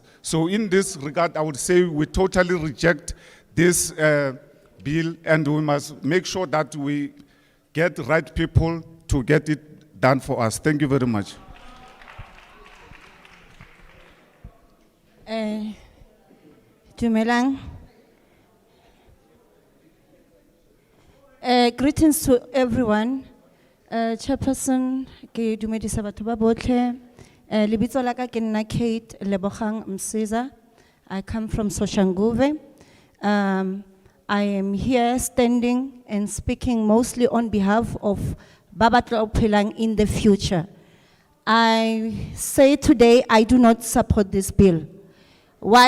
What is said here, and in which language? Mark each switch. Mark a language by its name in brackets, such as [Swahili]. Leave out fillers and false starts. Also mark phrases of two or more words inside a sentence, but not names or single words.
[English] So in this regard, I would say we totally reject this bill, and we must make sure that we get the right people to get it done for us. Thank you very much. Dumelang. Greetings to everyone. [Tswana] Chairperson, ke dumedisa batho ba botlhe. Lebitso la ka ke nna Kate Lebogang Msiza. [English] I come from Soshanguve. I am here standing and speaking mostly on behalf of Babatla Ophelang in the future. I say today I do not support this bill. Why?